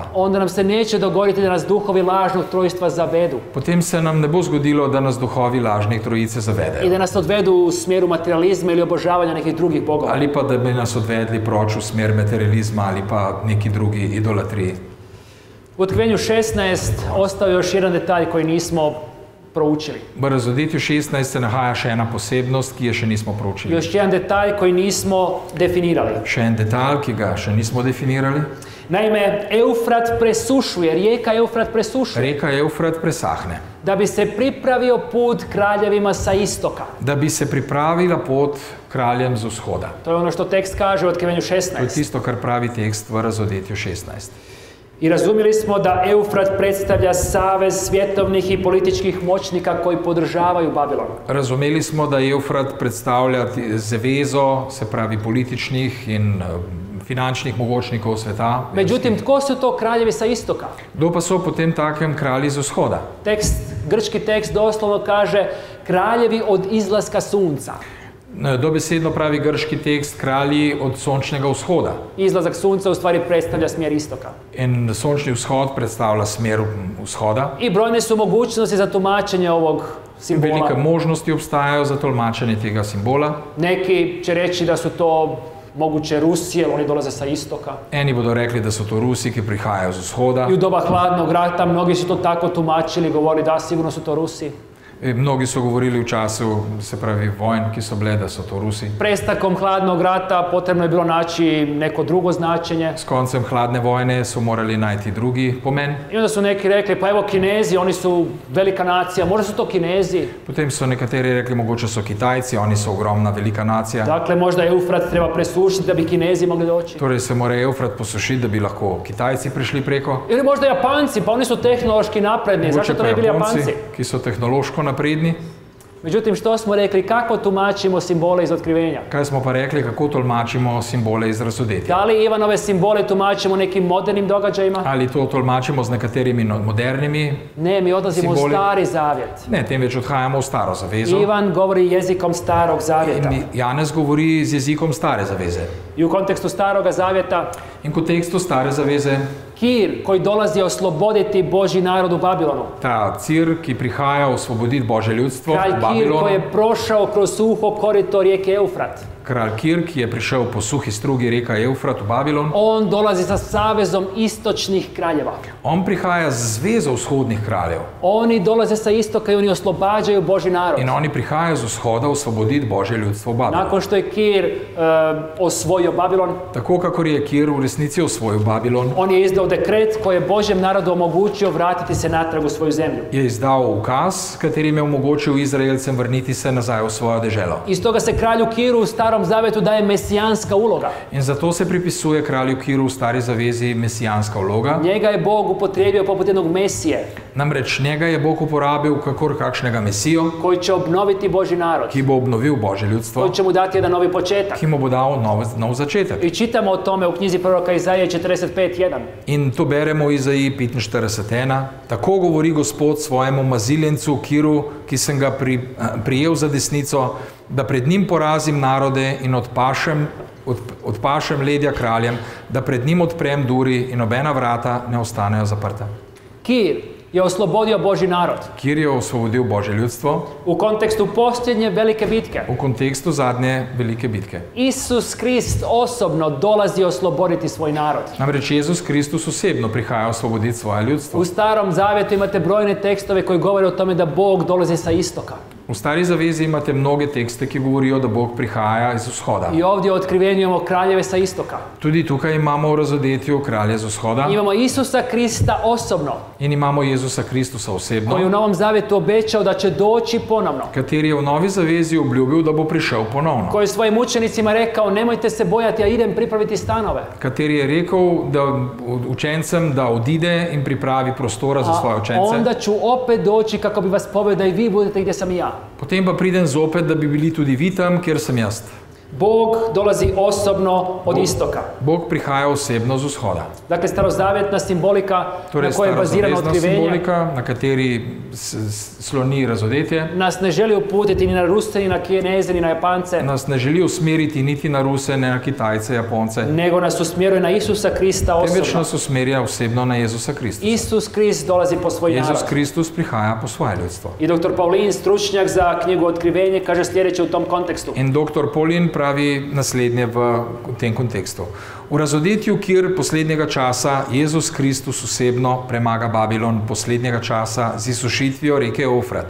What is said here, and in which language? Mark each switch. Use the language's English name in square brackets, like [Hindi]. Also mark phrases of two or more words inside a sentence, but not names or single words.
[Croatian] onda nam se neće dogoditi da nas duhovi lažnog trojstva zavedu [Slovenian] potem se nam ne bo zgodilo, da nas duhovi lažnih trojice i zavedejo. [Croatian] da nas odvedu u smjeru materializma ili obožavanja nekih drugih bogova. [Slovenian] Ali pa da bi nas odvedli proč v smer materializma ali pa neki drugi idolatriji. [Croatian] U Otkrivenju 16 ostao je još jedan detalj koji nismo proučili. [Slovenian] V Razodetju 16 se nahaja še ena posebnost, ki je še nismo proučili. [Croatian] Još jedan detalj koji nismo definirali. [Slovenian] Še en detalj, ki ga še nismo definirali. [Croatian] Naime, Eufrat presušuje, rijeka Eufrat presušuje, [Slovenian] Reka Eufrat presahne. [Croatian] da bi se pripravio put kraljevima sa istoka. [Slovenian] Da bi se pripravila pot kraljem z vzhoda. [Croatian] To je ono što tekst kaže u Otkrivenju [Slovenian] To je 16. tisto, kar pravi tekst v Razodetju 16. [Croatian] I razumjeli smo da Eufrat predstavlja savez svjetovnih i političkih moćnika koji podržavaju Babilon. [Slovenian] Razumeli smo, da Eufrat predstavlja zvezo, se pravi političnih in finančnih mogočnikov sveta. [Croatian] Međutim, tko su to kraljevi sa istoka? [Slovenian] Kdo pa so potem takem kralji z vzhoda? [Croatian] Grčki tekst doslovno kaže kraljevi od izlaska sunca. [Slovenian] Dobesedno pravi grški tekst kralji od sončnega vzhoda. [Croatian] Izlazak sunca u stvari predstavlja smjer istoka. [Slovenian] In sončni vzhod predstavlja smer vzhoda. [Croatian] I brojne su mogućnosti za tumačenje ovog simbola. [Slovenian] Velike možnosti obstajajo za tolmačenje tega simbola. [Croatian] Neki će reći da su to moguće Rusije, oni dolaze sa istoka. [Slovenian] Eni bodo rekli, da so to Rusi, ki prihajajo z vzhoda. [Croatian] I u doba hladnog rata mnogi su to tako tumačili, govorili da sigurno su to Rusi. [Slovenian] Mnogi so govorili v času, se pravi, vojn, ki so bile, da so to Rusi. [Croatian] Prestakom hladnog rata potrebno je bilo naći neko drugo značenje. [Slovenian] S koncem hladne vojne so morali najti drugi pomen. [Croatian] I onda su neki rekli, pa evo Kinezi, oni su velika nacija, možda su to Kinezi. [Slovenian] Potem so nekateri rekli, mogoče so Kitajci, oni so ogromna velika nacija. [Croatian] Dakle, možda Eufrat treba presušiti da bi Kinezi mogli doći. [Slovenian] Torej se mora Eufrat posušiti, da bi lahko Kitajci prišli preko. [Croatian] Ili možda Japanci, pa oni su tehnološki napredni, zašto to ne bili Japanci? [Slovenian] Ki so tehnološko napredni. [Croatian] Međutim, što smo rekli, kako tumačimo simbole iz Otkrivenja? [Slovenian] Kaj smo pa rekli, kako tolmačimo simbole iz Razodetja? [Croatian] Da li Ivanove simbole tumačimo nekim modernim događajima? [Slovenian] Ali to tolmačimo z nekaterimi modernimi? [Croatian] Ne, mi odlazimo [Slovenian] simboli? [Croatian] U Stari Zavjet. [Slovenian] Ne, temveč odhajamo v Staro zavezo. [Croatian] Ivan govori jezikom Starog Zavjeta. [Slovenian] In Janez govori z jezikom Stare zaveze. [Croatian] I u kontekstu Staroga Zavjeta [Slovenian] in v kontekstu Stare zaveze [Croatian] Kir koji dolazi osloboditi Božji narod u Babilonu. [Slovenian] Ta Cir, ki prihaja osvoboditi Božje ljudstvo v Babilonu. [Croatian] Kir koji je prošao kroz suho korito rijeke Eufrat. [Slovenian] Kralj Kir, ki je prišel po suhi strugi reka Eufrat v Babilon. [Croatian] On dolazi sa savezom istočnih kraljeva. [Slovenian] On prihaja z zvezo vzhodnih kraljev. [Croatian] Oni dolaze sa istoka i oni oslobađaju Božji narod. [Slovenian] In oni prihajajo z vzhoda osvoboditi Božje ljudstvo v Babilon. [Croatian] Nakon što je Kir osvojio Babilon, [Slovenian] tako kakor je Kir v resnici osvojil Babilon, [Croatian] on je izdao dekret koji je Božjem narodu omogućio vratiti se natrag u svoju zemlju. [Slovenian] Je izdal ukaz, katerim je omogočil Izraelcem vrniti se nazaj v svojo deželo. [Croatian] Iz toga se kralju Kiru u Starom Zavetu daje mesijanska uloga. [Slovenian] In zato se pripisuje kralju Kiru v Stari zavezi mesijanska vloga. [Croatian] Njega je Bog upotrijebio poput jednog mesije. [Slovenian] Namreč njega je Bog uporabil kakor kakšnega mesijo, [Croatian] koji će obnoviti Božji narod. [Slovenian] Ki bo obnovil Božje ljudstvo. [Croatian] Koji će mu dati jedan novi početak. [Slovenian] Ki mu bo dal nov začetek. [Croatian] I čitamo o tome u knjizi proroka Izaije 45:1. [Slovenian] In to beremo v Izaiji 45:1. Tako govori Gospod svojemu maziljencu Kiru, ki sem ga prijel za desnico, da pred njim porazim narode in odpašem ledja kraljem, da pred njim odprem duri in nobena vrata ne ostanejo zaprta. [Croatian] Kir je oslobodio Božji narod. [Slovenian] Kir je osvobodil Božje ljudstvo. [Croatian] U kontekstu posljednje velike bitke. [Slovenian] V kontekstu zadnje velike bitke. [Croatian] Isus Krist osobno dolazi osloboditi svoj narod. [Slovenian] Namreč Jezus Kristus osebno prihaja osvoboditi svoje ljudstvo. [Croatian] U Starom Zavjetu imate brojne tekstove koji govore o tome da Bog dolazi sa istoka. [Slovenian] V Stari zavezi imate mnoge tekste, ki govorijo, da Bog prihaja iz vzhoda. [Croatian] I ovdje u Otkrivenju imamo kraljeve sa istoka. [Slovenian] Tudi tukaj imamo v Razodetju kralje z vzhoda. [Croatian] Imamo Isusa Krista osobno. [Slovenian] In imamo Jezusa Kristusa osebno. [Croatian] Koji je u Novom Zavjetu obećao da će doći ponovno. [Slovenian] Kateri je v Novi zavezi obljubil, da bo prišel ponovno. [Croatian] Koji je svojim učenicima rekao, nemojte se bojati, ja idem pripraviti stanove. [Slovenian] Kateri je rekel učencem, da odide in pripravi prostora za svoje učence. [Croatian] Onda ću opet doći kako bi vas poveo da i vi budete gdje sam i ja. [Slovenian] Potem pa pridem zopet, da bi bili tudi vi tam, kjer sem jaz. [Croatian] Bog dolazi osobno od istoka. [Slovenian] Bog prihaja osebno z vzhoda. [Croatian] Dakle, starozavjetna simbolika na kojoj je bazirano Otkrivenje, [Slovenian] simbolika, na kateri sloni Razodetje, [Croatian] nas ne želi uputiti ni na Ruse, ni na Kineze, ni na Japance, [Slovenian] nas ne želi usmeriti niti na Ruse, ne na Kitajce, Japonce, [Croatian] nego nas usmjeruje na Isusa Krista osobno. [Slovenian] Temveč nas usmerja osebno na Jezusa Kristusa. [Croatian] Isus Krist dolazi po svoj narod. [Slovenian] Jezus Kristus prihaja po svoje ljudstvo. [Croatian] I dr. Paulin, stručnjak za knjigu Otkrivenje, kaže sljedeće u tom kontekstu. [Slovenian] In dr. Paulin pravi naslednje v tem kontekstu. V Razodetju, kjer poslednjega časa Jezus Kristus osebno premaga Babilon poslednjega časa z izsušitvijo reke Eufrat.